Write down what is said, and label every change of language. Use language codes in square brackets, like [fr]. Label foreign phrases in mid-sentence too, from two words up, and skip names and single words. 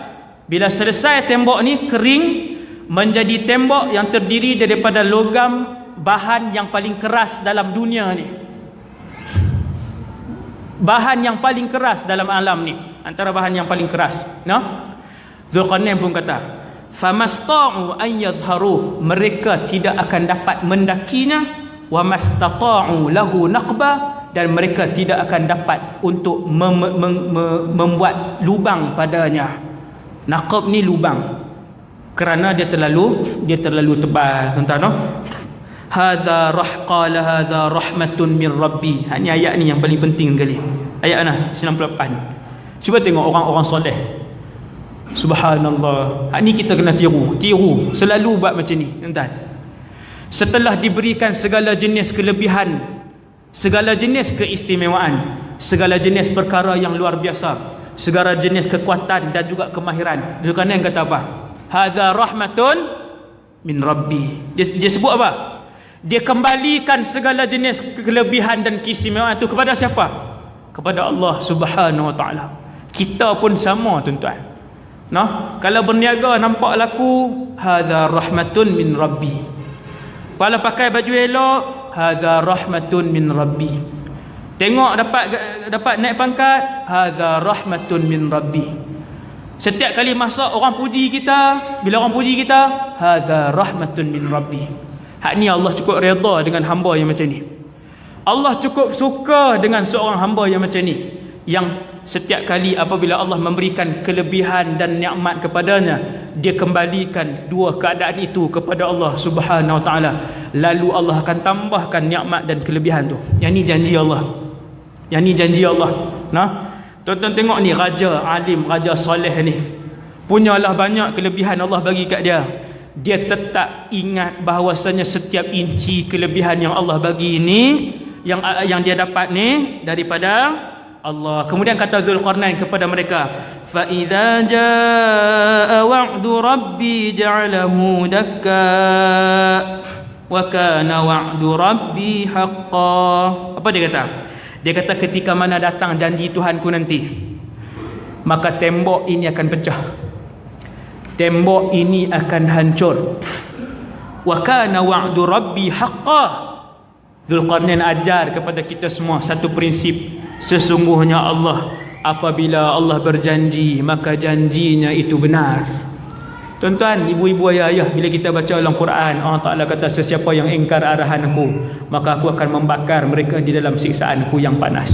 [ms] Bila selesai tembok ni kering, menjadi tembok yang terdiri daripada logam, bahan yang paling keras dalam dunia ni. Bahan yang paling keras dalam alam ni, antara bahan yang paling keras. Zulkarnain pun kata, [ar] فما اسطاعوا أن يظهروه, [ms] mereka tidak akan dapat mendakinya, [ar] وما استطاعوا له نقبا, [ms] dan mereka tidak akan dapat untuk membuat lubang padanya. Naqab ni lubang, kerana dia terlalu tebal, tuan-tuan. [ar] هذا قال هذا رحمة من ربي. [ms] Ini ayat ni yang paling penting sekali. Ayat mana? 98. Cuba tengok orang-orang soleh. Subhanallah. Ini kita kena tiru. Selalu buat macam ni, tuan-tuan. Setelah diberikan segala jenis kelebihan, segala jenis keistimewaan, segala jenis perkara yang luar biasa, segala jenis kekuatan dan juga kemahiran, Zulkarnain kata apa? [ar] هذا رحمة من ربي. [ms] Dia sebut apa? Dia kembalikan segala jenis kelebihan dan keistimewaan itu kepada siapa? Kepada [ar] الله سبحانه وتعالى. [ms] Kita pun sama, tuan-tuan. Kalau berniaga nampak laku, [ar] هذا رحمة من ربي. [ms] Kalau pakai baju elok, [ar] هذا رحمة من ربي. [ms] Tengok dapat naik pangkat, [ar] هذا رحمة من ربي. [ms] Setiap kali masak orang puji kita, bila orang puji kita, [ar] هذا رحمة من ربي. [ms] Hak ni Allah cukup redha dengan hamba yang macam ni. Allah cukup suka dengan seorang hamba yang macam ni, yang setiap kali apabila Allah memberikan kelebihan dan nikmat kepadanya, dia kembalikan dua keadaan itu kepada [ar] الله سبحانه وتعالى. [ms] Lalu Allah akan tambahkan nikmat dan kelebihan tu. Yang ni janji Allah. Yang ni janji Allah. Tuan-tuan tengok ni, raja alim, raja soleh ni, punyalah banyak kelebihan Allah bagi kat dia. Dia tetap ingat bahawasanya setiap inci kelebihan yang Allah bagi ini, yang dia dapat ni daripada Allah. Kemudian kata Zulqarnain kepada mereka, [ar] فإذا جاء وعد ربي جعله دكاء وكان وعد ربي حقا. [ms] Apa dia kata? Dia kata ketika mana datang janji Tuhanku nanti, maka tembok ini akan pecah. Tembok ini akan hancur. [ar] وكان وعد ربي حقا. [ms] Zulqarnain ajar kepada kita semua satu prinsip. Sesungguhnya Allah, apabila Allah berjanji, maka janjinya itu benar. Tuan-tuan, ibu-ibu, ayah-ayah, bila kita baca dalam Quran, Allah Ta'ala kata, sesiapa yang ingkar arahan aku, maka aku akan membakar mereka di dalam siksaanku yang panas.